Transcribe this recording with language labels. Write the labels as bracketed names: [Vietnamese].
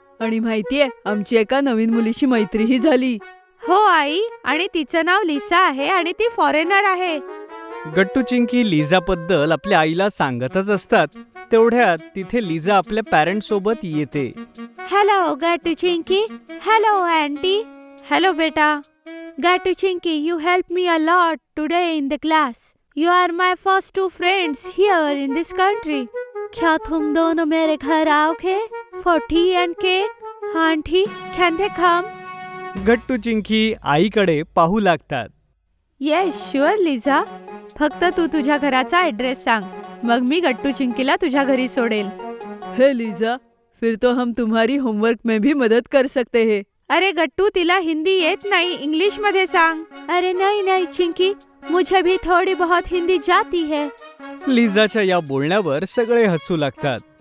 [Marathi] आणि माहितीये, आमची एका नवीन मुलीशी मैत्रीही झाली. हो आई, आणि तिचं नाव लिसा आहे आणि ती फॉरेनर आहे. गट्टू चिंकी लिझाबद्दल आपल्या आईला सांगतच असतात. तेवढ्यात तिथे लिझा आपल्या पॅरेंट्स सोबत येते. हॅलो गट्टू चिंकी. Hello aunty. हॅलो बेटा. [English] Gattu Chinki, you helped me a lot today in the class. You are my first two friends here in this country. [Hindi] क्या तुम दोनों मेरे घर आओगे [English] for tea and cake? Aunty, can they come? [Marathi] गट्टू चिंकी आईकडे पाहू लागतात. [English] Yes sure Liza. [Marathi] फक्त तू तुझ्या घराचा ऍड्रेस सांग, मग मी गट्टू चिंकीला तुझ्या घरी सोडेल. [Hindi] हे लीजा, फिर तो हम तुम्हारी होमवर्क में भी मदद कर सकते हैं. [Marathi] अरे गट्टू, तिला हिंदी येत नाही, इंग्लिश मध्ये सांग. [Hindi] अरे नाही नाही चिंकी, मुझे भी थोड़ी बहुत हिंदी जाती है. [Marathi] लिझाच्या या बोलण्यावर सगळे हसू लागतात.